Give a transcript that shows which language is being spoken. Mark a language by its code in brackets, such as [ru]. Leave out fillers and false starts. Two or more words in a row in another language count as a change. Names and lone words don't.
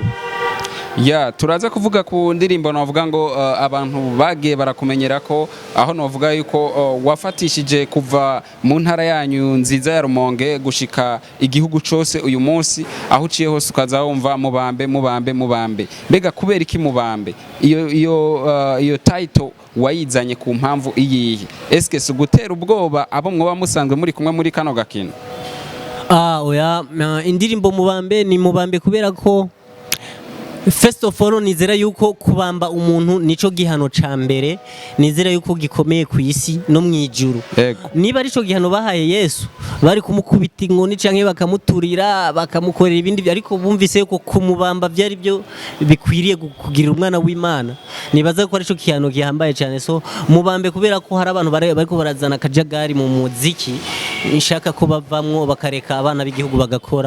[rn] Ya turaza kuvuga ku ndirimbo navuga ngo abantu bagiye barakumenyera ko aho navuga yuko wafatishije kuva mu ntara yanyu nziza ya Rumonge gushika igihugu cose uyu munsi aho uciye hose ukaza wumva mubambe mbega kubera iki mubambe iyo title wayizanye ku mpamvu iyihe eske sugutera ubwoba abo mwoba musanzwe muri kumwe muri kano gakino? Oya indirimbo mubambe ni mubambe kubera ko [en] first of all [rn] nizera yuko kubamba umuntu nico gihano ca mbere nizera yuko gikomeye ku isi no mwijuru. Niba arico gihano bahaye Yesu bari kumukubita inkoni canke bakamuturira bakamukorera ibindi ariko bumvise yuko kumubamba byari byo bikwiriye kugira umwana w'Imana nibaza ko arico gihano gihambaye cyane so mubambe kubera ko hari abantu bariko barazana kajagari mu muziki nshaka ko bavamwo bakareka abana b'igihugu bagakora.